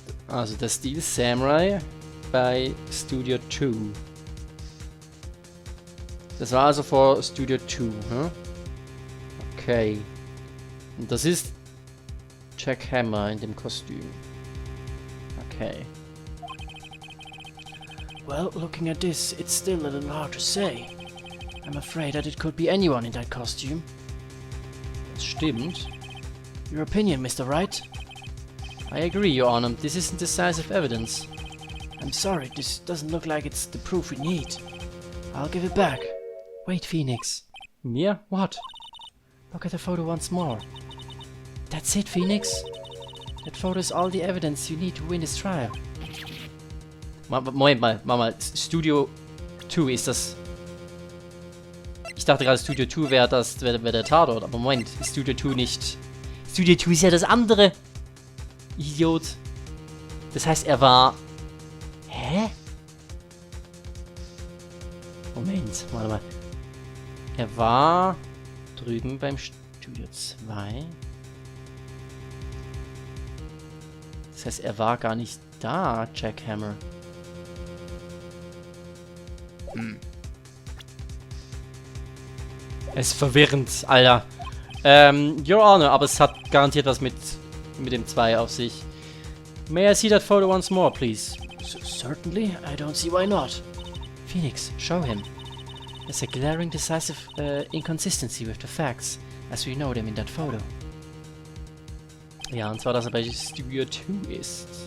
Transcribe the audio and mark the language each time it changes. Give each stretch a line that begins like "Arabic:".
German: Also der Steel Samurai bei Studio 2. Das war also vor Studio 2, hm? Okay. Und das ist Jack Hammer in dem Kostüm. Okay.
English: Well, looking at this, it's still a little hard to say. I'm afraid that it could be anyone in that costume.
German: Das stimmt.
English: Your opinion, Mr. Wright? I agree, Your Honor. This isn't decisive evidence. I'm sorry, this doesn't look like it's the proof we need. I'll give it back. Wait, Phoenix. Mir? What? Look at the photo once more. That's it, Phoenix. That photo is all the evidence you need to win this trial.
German: Moment mal, Studio 2 ist das. Ich dachte gerade, Studio 2 wäre der Tatort, aber Moment, ist Studio 2 nicht... Studio 2 ist ja das andere! Idiot. Das heißt, er war... Hä? Moment, warte mal. Er war drüben beim Studio 2. Das heißt, er war gar nicht da, Jackhammer. Es ist verwirrend, Alter.
English: Your Honor,
German: aber es hat garantiert was mit dem 2 auf sich.
English: May I see that photo once more, please? Certainly, I don't see why not. Phoenix, show him. There's a glaring, decisive inconsistency with the facts, as we know them in that photo.
German: Ja, und zwar, dass er bei Studio 2 ist.